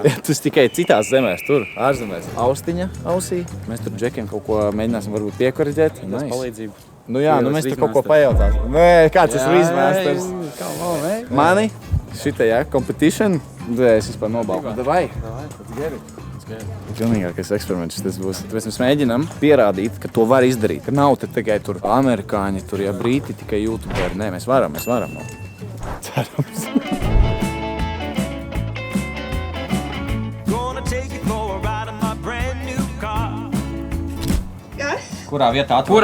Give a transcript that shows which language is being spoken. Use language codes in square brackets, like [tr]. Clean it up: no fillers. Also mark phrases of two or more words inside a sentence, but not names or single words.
[lv] Tas tikai citās zemēs, tur, ārzemēs. Austiņa ausī. Mēs tur Džekiem kaut ko mēģināsim varbūt piekoriģēt. Tas palīdzību. Nu jā, nu mēs tur kaut ko pajautāsim. Nē, kāds tas Rizmasters? Mani? Šita, jā, competition? Es vispār nobalku. Davai. [en] Let's get it. [lv] Pilnīgākais eksperiments tas būs. Mēs mēģinām pierādīt, ka to var izdarīt. Ka nav te tikai tur amerikāņi, tur ja brīti, tikai youtuberi. Nē, mēs varam. Cerams. Kurā vietā atrodas?